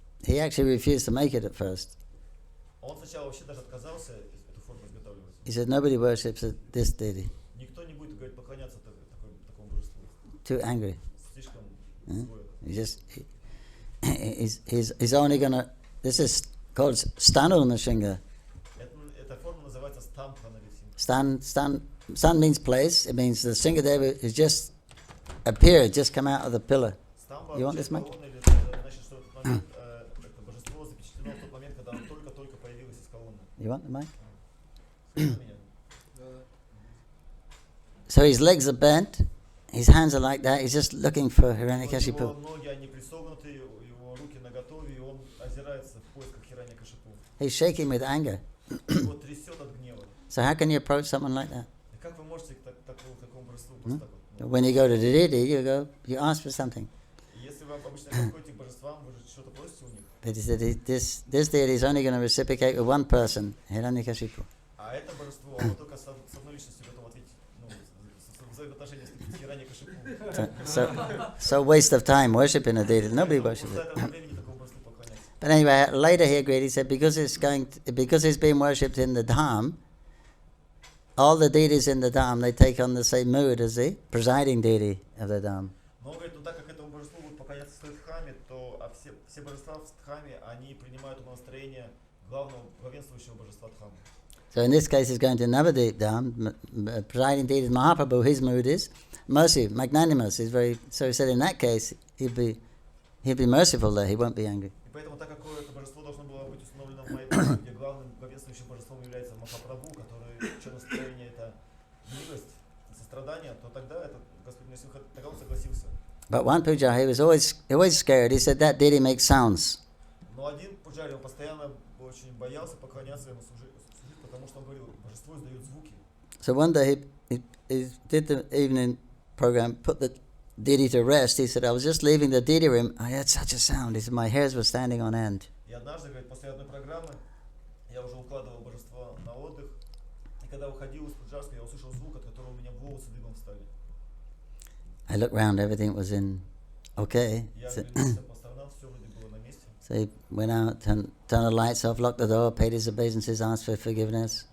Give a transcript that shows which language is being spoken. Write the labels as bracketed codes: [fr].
[en] he actually refused to make it at first. [ru] он сначала вообще даже отказался эту форму изготавливать. [en] He said nobody worships this deity. [ru] Никто не будет, говорит, поклоняться такому божеству. [en] Too angry. [ru] Слишком злое. [en] He's only gonna. This is called Stanu Nrsinga. [ru] Эта форма называется Стампха Нарисимха. [en] Stan means place. It means the Singadeva is just appeared, just come out of the pillar. You want this mic? [ru] Значит, что в этот момент это божество запечатлено в тот момент, когда оно только-только появилось из колонны. [en] You want the mic? [ru] Слышно меня? [en] So his legs are bent, his hands are like that. He's just looking for [ru] Его [en] Hiranyakashipu. [ru] ноги, они присогнуты, его руки наготове, и он озирается в поисках Хираньякашипу. [en] He's shaking with anger. [ru] Его трясет от гнева. [en] So how can you approach someone like that? [ru] И как вы можете к такому божеству просто так вот? [en] When you go to the deity, you ask for something. [ru] Если вы обычно приходите к божествам, вы же что-то просите у них. [en] But he said this deity is only going to reciprocate with one person, Hiranyakashipu. [ru] А это божество, оно только с одной личностью готово ответить, взаимоотношения с Хираньякашипу. [en] So waste of time worshipping a deity. Nobody worships it. [ru] Времени такому божеству поклоняться. [en] But anyway, later he agreed. He said because it's being worshipped in the dham, all the deities in the dham they take on the same mood as the presiding deity of the dham. [ru] Но он говорит, ну так как этому божеству будут поклоняться в дхаме, то все божества в дхаме, они принимают настроение главного главенствующего божества дхамы. [en] So in this case, he's going to Navadip dham. Presiding deity Mahaprabhu. His mood is mercy, magnanimous. So he said in that case he'll be merciful there. He won't be angry. [ru] И поэтому, так как это божество должно было быть установлено в Майпуре, где главным главенствующим божеством является Махапрабху, чье настроение это милость, сострадание, то тогда этот Господь Нарисимха тогда он согласился. [en] But one puja, he was always scared. He said that deity makes sounds. [ru] Но один пуджари, он постоянно очень боялся поклоняться ему, служить, потому что он говорил, божество издает звуки. [en] So one day he did the evening program, put the deity to rest. He said, I was just leaving the deity room. I heard such a sound. He said, my hairs were standing on end. [ru] И однажды, говорит, после одной программы я уже укладывал божество на отдых, и когда уходил из пуджарской, я услышал звук, от которого у меня волосы дыбом встали. [en] I looked round, everything was okay. [ru] Я оглянулся по сторонам, все вроде было на месте. [en] So he went out, turned the lights off, locked the door, paid his obeisances, asked for forgiveness.